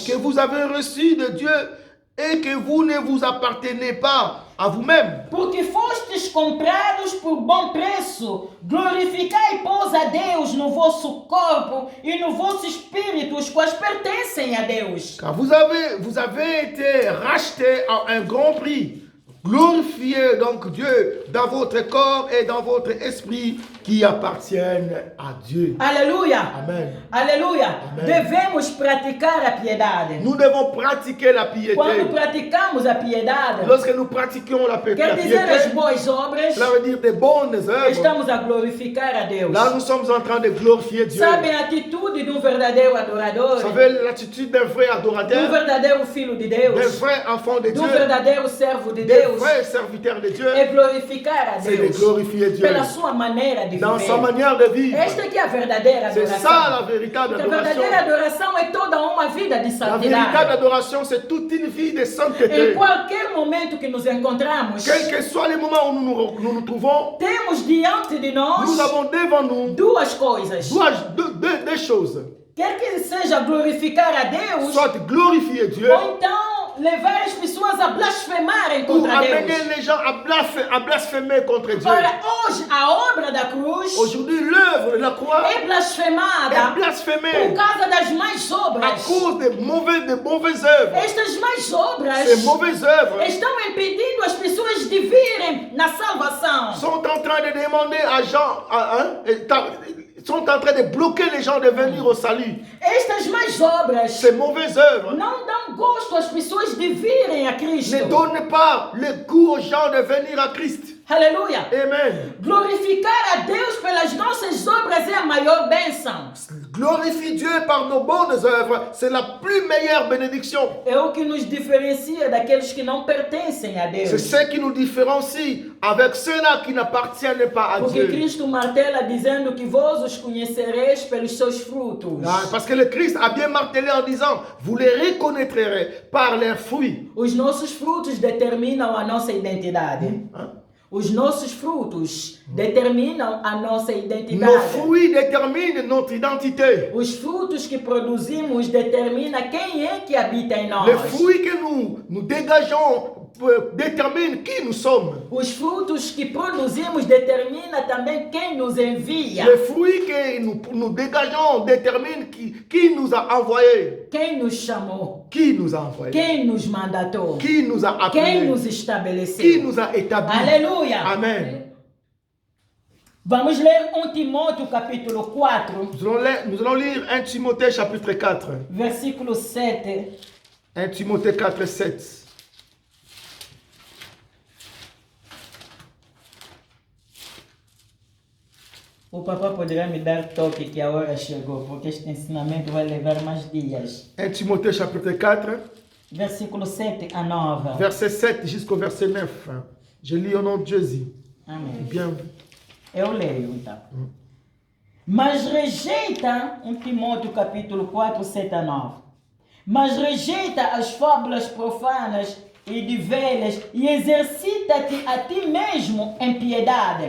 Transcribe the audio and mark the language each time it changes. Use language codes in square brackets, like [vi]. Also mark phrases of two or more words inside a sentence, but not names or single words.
[fr] que vous avez reçu de Dieu et que vous ne vous appartenez pas à vous-même? [pt] Porque fostes comprados por bom preço. Glorificai, pois, a Deus no vosso corpo e no vosso espírito, os quais pertencem a Deus. [fr] Car vous avez été rachetés à un grand prix. Glorifiez donc Dieu dans votre corps et dans votre esprit qui appartiennent à Dieu. [pt] Aleluia! Amen. Aleluia! Amém. Devemos praticar a piedade. [fr] Nous devons pratiquer la piété. [pt] Quando praticamos a piedade, [fr] Lorsque nous pratiquons la [pt] quer [fr] piété, [pt] dizer as boas obras, [fr] cela veut dire des bonnes œuvres. [pt] estamos a glorificar a Deus. [fr] Là, nous sommes en train de glorifier Dieu. [pt] Sabe a atitude de um verdadeiro adorador, [fr] Vous savez l'attitude d'un vrai [pt] de um [fr] adorateur, [pt] verdadeiro filho de [fr] d'un [pt] Deus, [fr] vrai enfant de [pt] de um [fr] Dieu, [pt] verdadeiro servo de [fr] d'un [pt] Deus, [fr] vrai serviteur de Dieu, [pt] é glorificar a [fr] c'est de [pt] Deus [fr] glorifier Dieu [pt] pela sua maneira de [fr] dans sa [pt] viver. [fr] manière de vivre. [pt] Esta aqui é a verdadeira [fr] C'est [pt] adoração. [fr] ça la véritable [pt] Porque a [fr] adoration. [pt] verdadeira adoração é toda uma vida de [fr] La véritable [pt] santidade. [fr] adoration, c'est toute une vie de [pt] Em [fr] sainteté. [pt] qualquer momento que nos encontramos, [fr] Quel que soit le moment où nous trouvons, [pt] temos diante de [fr] nous [pt] nós [fr] avons devant nous [pt] duas coisas. [fr] deux choses. [pt] Quer que seja glorificar a Deus, [fr] Soit glorifier Dieu, [pt] ou então levar as pessoas a blasfemarem [fr] ou [pt] contra [fr] amener [pt] Deus. [fr] les gens à blasphémer contre Dieu. [pt] Ora, hoje a obra da cruz [fr] Aujourd'hui, l'œuvre de la croix [pt] é blasfemada [fr] est [pt] por [fr] blasphémée [pt] causa das más [fr] à [pt] obras. [fr] cause des mauvaises œuvres. [pt] Estas más obras [fr] Ces mauvaises œuvres [pt] estão impedindo as pessoas de virem na salvação. [fr] sont en train de demander à Jean, sont en train de bloquer les gens de venir au salut. [pt] Estas más obras [fr] Ces mauvaises œuvres [pt] não dão gosto às pessoas de virem a Cristo. [fr] ne donnent pas le goût aux gens de venir à Christ. [pt] Aleluia! Amen. Glorificar a Deus pelas nossas obras é a maior bênção. [fr] Glorifie Dieu par nos bonnes œuvres, c'est la plus meilleure bénédiction. [pt] É o que nos diferencia daqueles que não pertencem a Deus. [fr] C'est ce qui nous différencie avec ceux-là qui n'appartiennent pas à [pt] Porque [fr] Dieu. [pt] Cristo martela dizendo que vós os conhecereis pelos seus frutos. [fr] Parce que le Christ a bien martelé en disant, vous les reconnaîtrez par leurs fruits. [pt] Os nossos frutos determinam a nossa identidade. Hein? Os nossos frutos determinam a nossa [fr] Nos [pt] identidade. [fr] fruits déterminent notre identité. [pt] Os frutos que produzimos determinam quem é que habita em nós. [fr] Les fruits que nous dégageons déterminent qui nous sommes. [pt] Os frutos que produzimos determinam também quem nos envia. [fr] Les fruits que nous dégageons déterminent qui nous a envoyés. [pt] Quem nos chamou. [fr] Qui nous a envoyés? [pt] Quem nos mandatou. [fr] Qui nous a [pt] Quem [fr] appelés? [pt] nos [fr] Qui [pt] estabeleceu. [fr] nous a établis? [pt] Aleluia. Amen. Vamos ler 1 Timóteo capítulo 4, [fr] Nous allons lire 1 Timothée chapitre 4. [pt] versículo 7. [fr] 1 Timothée 4, 7. [pt] O papá poderá me dar toque que a hora chegou, porque este ensinamento vai levar mais dias. [fr] 1 Timothée chapitre 4, [pt] versículo 7 a 9. [fr] Verset 7 jusqu'au verset 9. Je lis au nom de Jésus. [pt] Amém. [fr] Bien. [pt] Eu leio então. Mas rejeita, 1 Timóteo capítulo 4, 7 a 9. Mas rejeita as fábulas profanas e de velhas e exercita-te a ti mesmo em piedade.